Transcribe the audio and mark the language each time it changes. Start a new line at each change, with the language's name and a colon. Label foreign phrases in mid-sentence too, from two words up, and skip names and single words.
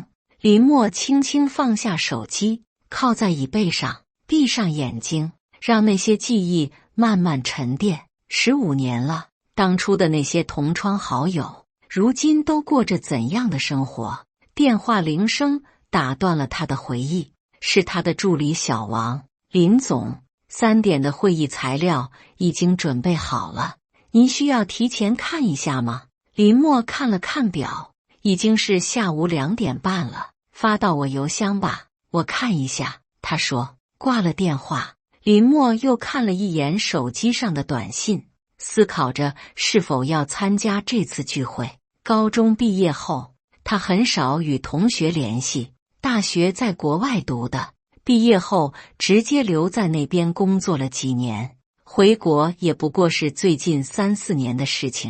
Chinese: 林默輕輕放下手機，靠在椅背上，閉上眼睛，讓那些記憶慢慢沉澱。15年了，當初的那些同窗好友，如今都過着怎樣的生活？電話鈴聲打斷了他的回憶，是他的助理小王。林總，3點的會議材料已經準備好了，您需要提前看一下嗎？林默看了看表，已經是下午2點半了，發到我郵箱吧，我看一下。他說，掛了電話。林默又看了一眼手機上的短信，思考着是否要參加這次聚會。高中畢業後，他很少與同學聯繫，大學在國外讀的，畢業後直接留在那邊工作了幾年，回國也不過是最近3、4年的事情。